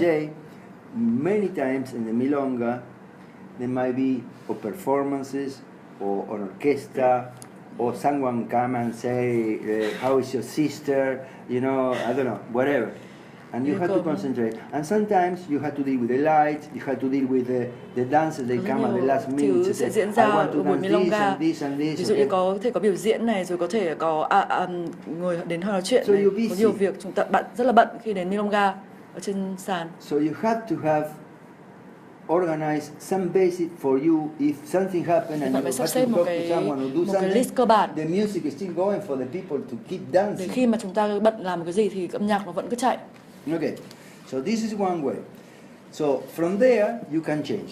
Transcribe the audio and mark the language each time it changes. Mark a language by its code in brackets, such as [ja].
[en] DJ, many times in the milonga, there might be or performances or an orchestra or someone come and say, how is your sister? You know, I don't know, whatever. And you have to concentrate. And sometimes you have to deal with the lights, you have to deal with the dancers, they come at the last minute. [vi] Thứ sẽ diễn ra ở buổi milonga. Ví dụ như có thể có biểu diễn này, rồi có thể có người đến nói chuyện này, có nhiều việc. Bạn rất là bận khi đến milonga ở trên sàn. [en] So you have to have organize some basic for you if something happens and you have to talk to someone or do something. [vi] List cơ bản. [en] The music is still going for the people to keep dancing. [vi] Để khi mà chúng ta bận làm một cái gì thì âm nhạc nó vẫn cứ chạy. [en] Okay, so this is one way. So from there you can change.